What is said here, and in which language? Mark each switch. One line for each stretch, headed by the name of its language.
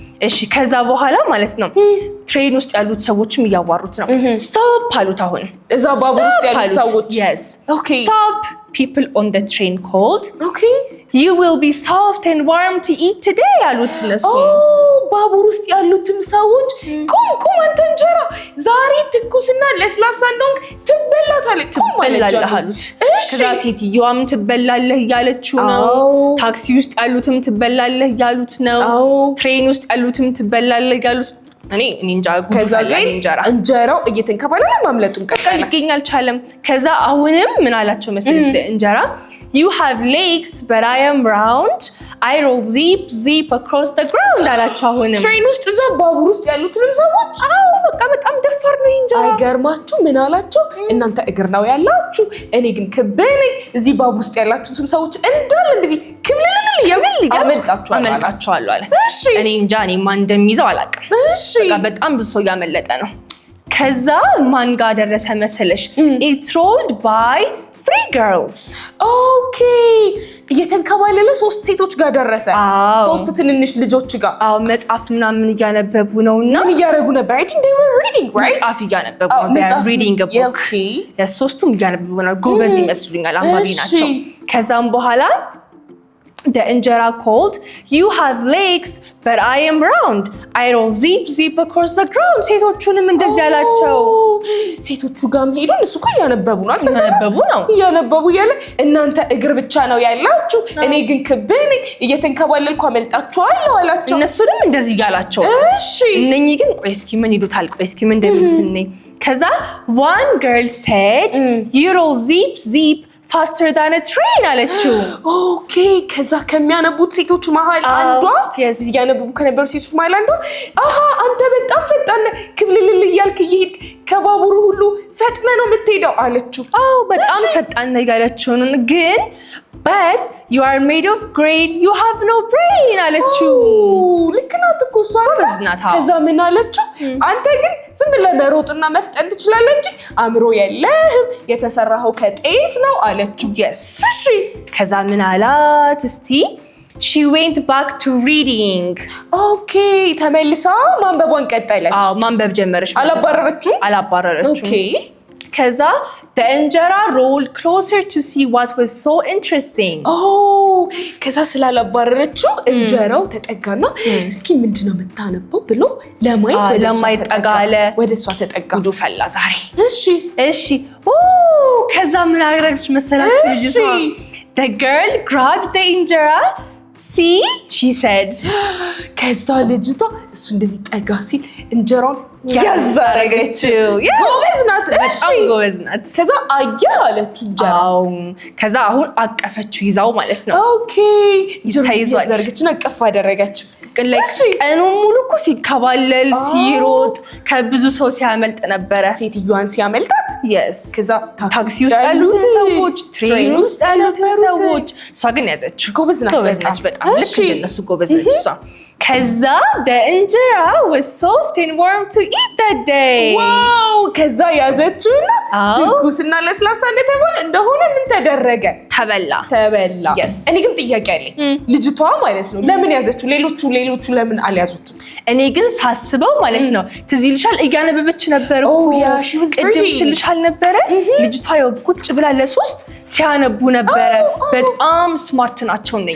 Amharic: እሺ ከዛ በኋላ ማለት ነው ትሬን ውስጥ ያሉት ሰዎችም እያዋሩት ነው። Stop አሉት። አሁን እዛ ባቡር ውስጥ ያሉት ሰዎች
English: Stop. People on the train called, You will be soft and warm to eat today
Amharic: አሉት እነሱ። ባቡር ውስጥ ያሉትም ሰዎች ቁም አንተ እንጀራ ዛሬ ትኩስና ለስላሳ እንደሆንክ ትበላታለህ ቁም አሉት። ከዛ ሴትዮዋም ትበላለህ እያለችው ነው። ታክሲ ውስጥ ያሉትም ትበላለህ እያሉት ነው። ትሬን ውስጥ ያሉትም ትበላለህ እያሉት እኔ እንጃ ጉዳይ እንጀራው እየተንከባለለ ማምለጡን ቀጥታ ሊገኝ አልቻለም። ከዛ አሁንም ምን አላቸው መሰለሽ እንጀራ
English: you have legs but I am round I roll zip across the ground
Amharic: አላቸው። አሁንም ትሬን ውስጥ እዛ ባቡር ውስጥ ያሉትንም ሰዎች በቃ በጣም ደፋር ነው እንጀራ። አይገርማችሁ ምን አላቸው? እናንተ እግር ነው ያላችሁ እኔ ግን ክብ ነኝ። እዚህ ባቡር ውስጥ ያላችሁትም ሰዎች እንዳለ እንደዚህ ክብልልል ያብል አመልጣቸዋለሁ አለ። እኔ እንጃ እኔ ማን እንደሚይዘው አላውቅም። በቃ በጣም ብዙ ሰው ያመለጠ ነው። ከዛ ማን ጋር ደረሰ መሰለሽ?
English: it rolled by 3 girls
Amharic: ኦኬ እየተንከባለለ 3 ሴቶች ጋር ደረሰ። 3 ትንንሽ ልጆች ጋር መጽሐፍ ምናምን እያነበቡ ነውና ምን እያደረጉ ነበር?
English: I think they were reading, right?
Amharic: መጽሐፍ እያነበቡ ነው
English: reading a book
Amharic: የሶስቱም እያነበቡ ነው። ጎበዝ ይመስሉኛል አንባቢ ናቸው። ከዛም በኋላ the እንጀራ called
English: you have legs but I am round I roll zip across the ground
Amharic: ሴቶቹንም እንደዚህ ያላቸው። ሴቶቹ ጋርም ሄዱ። እሱ እኮ እያነበቡ ነው እያነበቡ ያለ እናንተ እግር ብቻ ነው ያላችሁ እኔ ግን ክብ ነኝ እየተንከባለልኩ አመልጣችኋለሁ አላቸው። እነሱንም እንደዚህ ያላቸው። እነኚህ ግን ቆይ እስኪ ምን ይሉታል? ቆይ እስኪ ምን እንደምትነኝ። ከዛ
English: one girl said you roll zip faster than a train
Amharic: አለችው። ኦኬ ከዛ ከሚያነቡት ሴቶች መሃል አንዷ ያነበቡ ከነበሩ ሴቶች መሃል አንዷ አንተ በጣም ፈጣን ክብልልል እያልክ ይሄድ ከባቡሩ ሁሉ ፈጥነ ነው የምትሄደው አለችው። በጣም ፈጣን ነው ያለችው። ግን
English: but you are made of grain you have no brain
Amharic: አለችው። ልክ ናት እኮ እሷ አይደል? ከዛ ምን አለችው? አንተ ግን ዝም ብለህ መሮጥና መፍጠን ትችላለህ እንጂ አእምሮ የለህም የተሰራኸው ከጤፍ ነው አለችው። እሺ ከዛ ምን አላት እስቲ?
English: she went back to reading
Amharic: ኦኬ ተመልሳ ማንበቧን ቀጠለች። ማንበብ ጀመረች። አላባረረችው። ኦኬ
English: ከዛ the እንጀራ rolled closer to see what was so interesting
Amharic: ከዛ ስላላባረረችው እንጀራው ተጠጋና እስኪ ምንድነው የምታነበው ብሎ ለማየት ተጠጋለ። ወደሷ ተጠጋ። ጉዱ ፈላ ዛሬ። እሺ ከዛ ምን አደረገች መሰላችሁ ልጅቷ?
English: the girl grabbed the እንጀራ see she said
Amharic: ከዛ ልጅቷ እሱ እንደዚህ ጠጋ ሲል እንጀራውን ያዛረገችው። ጎበዝ ናት። ጎበዝ ናት። ከዛ አያ አለችው እንጀራው። ከዛ አሁን አቀፈችው ይዛው ማለት ነው። ኦኬ ይዟል። ዘርግችና አቀፍ አደረገችው። ቀኑን ሙሉ እኮ ሲከባለል ሲሮጥ ከብዙ ሰው ሲያመልጥ ነበረ። ሴትዮዋን ሲያመልጣት ከዛ ታክሲ ውስጥ ያሉት ሰዎች ትሬን ውስጥ ያሉት ሰዎች እሷ ግን ያዘችው። ጎበዝ ናት በጣም ልክ እንደነሱ ጎበዝ ነች እሷ። ከዛ
English: the እንጀራ was soft and warm to eat that day
Amharic: ዋው ከዛ ያዘችውና ትኩስና ለስላሳ እንደሆነ ምን ተደረገ? ተበላ። እኔ ግን ጥያቄ አለኝ። ልጅቷ ማለት ነው ለምን ያዘችው? ሌሎቹ ለምን አልያዙትም? እኔ ግን ሳስበው ማለት ነው ትዝ ይልሻል እያነበበች ነበር እኮ ቅድም ስልሻል ነበረ። ልጅቷ ያው ቁጭ ብላ ለሶስት ሲያነቡ ነበረ። በጣም ስማርት ናቸው ነኝ።